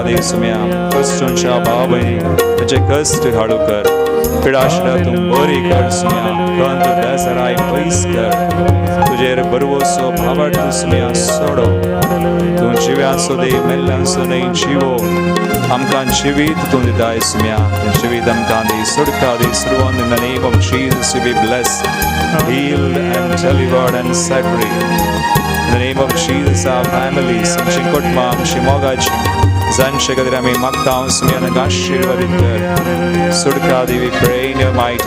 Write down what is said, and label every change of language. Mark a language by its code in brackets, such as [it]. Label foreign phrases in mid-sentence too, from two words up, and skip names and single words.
[kok] दी सुम्या कश्टूंच्या भाव भयणी ताचे कश्ट हाडू कर पिडाशरा तूं बरी कर सुम्या कंत बेसराय पयस कर तुजेर बरवोसो भावार्थ सुम्या सोडो तूं जिव्यांचो दे मेल्ल्यांचो न्हय जिवो आमकां जिवीत तूं दिताय सुम्या जिवीत आमकां दी सुडका दी सर्वान [en] in the name of Jesus we be blessed healed and delivered and set free in the name of Jesus our families [kok] आमची कुटुंबां आमची मोगाची जांचे खातीर आमी मागता हांव सुम्यान आशिर्वादीत कर सुडका दी [en] we pray in your mighty